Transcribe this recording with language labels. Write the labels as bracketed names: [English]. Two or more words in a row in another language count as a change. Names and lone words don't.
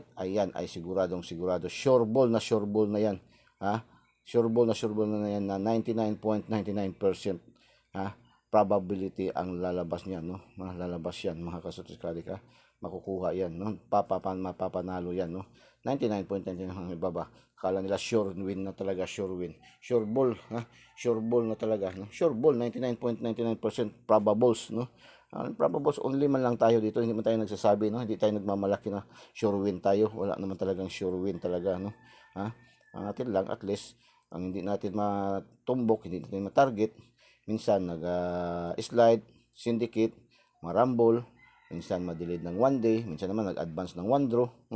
[Filipino] Ayan ay sigurado [English] sure ball [Filipino] na yan, [English] sure ball [Filipino] na yan na 99.99% probability ang lalabas niyan, no. Lalabas yan mga kasutis kadik, makukuha yan, no. Mapapanalo yan, no. 99.99 ang ibaba. Kala nila [English] sure win [Filipino] na talaga, [English] sure win. Sure ball, sure ball na talaga, [Filipino] no. [English] Sure ball 99.99% probables, no. [Filipino] Probables only man lang tayo dito, hindi man tayo nagsasabi, no. Hindi tayo nagmamalaki na [English] sure win [Filipino] tayo. Wala naman talagang [English] sure win [Filipino] talaga, no. Ang atin lang at least ang hindi natin matumbok, hindi natin ma-target, minsan nag-slide, syndicate, marambol, minsan ma-delete ng 1 day, minsan naman nag-advance ng 1 draw, no?